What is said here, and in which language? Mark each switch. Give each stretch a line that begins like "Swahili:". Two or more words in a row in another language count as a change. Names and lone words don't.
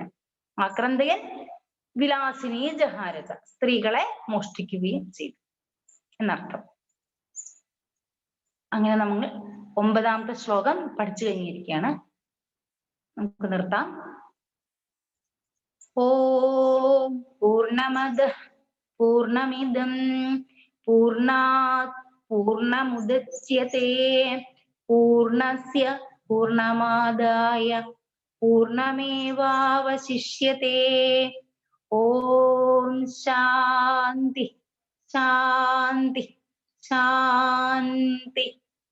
Sanskrit: ആക്രന്ദയൻ വിലാസിനി ജഹാരജ,
Malayalam: സ്ത്രീകളെ മോഷ്ടിക്കുകയും ചെയ്തു എന്നർത്ഥം. അങ്ങനെ നമ്മൾ 9ാമത്തെ ശ്ലോകം പഠിച്ചു കഴിഞ്ഞിരിക്കുകയാണ്. നമുക്ക് നിർത്താം.
Sanskrit: ഓം പൂർണ്ണമദഃ പൂർണ്ണമിദം പൂർണ്ണാത് പൂർണ്ണമുദച്യതേ പൂർണ്ണസ്യ പൂർണ്ണമാദായ പൂർണ്ണമേവാവശിഷ്യതേ. ഓം ശാന്തി ശാന്തി ശാന്തി.